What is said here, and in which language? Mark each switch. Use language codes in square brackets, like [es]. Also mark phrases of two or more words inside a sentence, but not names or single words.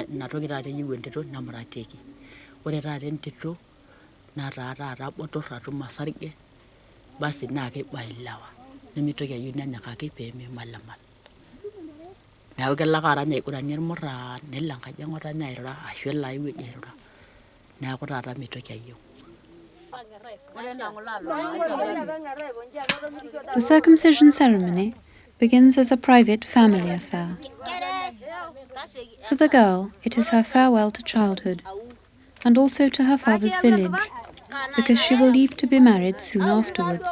[mas] inatoki taata eyieu entito nemuratieki ore taata entito nataa taata botorr atum osarge basi naa kibailewa nimitoki ayieu nenyikaki peemimalimal neeku kelo ake arany aiguranie irmurran nelo enkaji eng'otonye airura ashu elo ai wueji airura neeku taata mitoki ayieu. [en] The circumcision ceremony begins as a private family affair. For the girl, it is her farewell to childhood, and also to her father's village, because she will leave to be married soon afterwards.